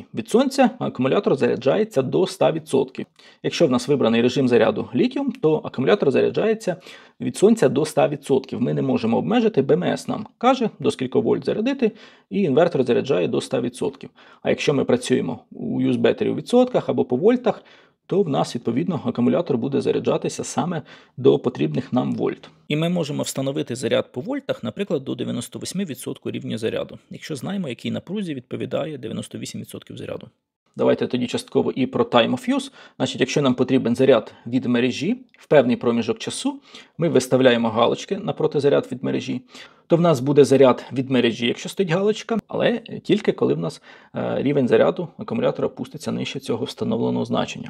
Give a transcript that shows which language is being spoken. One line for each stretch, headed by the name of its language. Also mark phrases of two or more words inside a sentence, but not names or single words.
Ukrainian: Від сонця акумулятор заряджається до 100%. Якщо в нас вибраний режим заряду літіум, то акумулятор заряджається від сонця до 100%. Ми не можемо обмежити, БМС нам каже, до скільки вольт зарядити, і інвертор заряджає до 100%. А якщо ми працюємо у
English: use-battery
Ukrainian: у відсотках або по вольтах, то в нас, відповідно, акумулятор буде заряджатися саме до потрібних нам вольт. І ми можемо встановити заряд по вольтах, наприклад, до 98% рівня заряду, якщо знаємо, якій напрузі відповідає 98% заряду. Давайте тоді частково і про
English: time of use.
Ukrainian: Значить, якщо нам потрібен заряд від мережі в певний проміжок часу, ми виставляємо галочки напроти заряд від мережі, то в нас буде заряд від мережі, якщо стоїть галочка, але тільки коли в нас рівень заряду акумулятора опуститься нижче цього встановленого значення.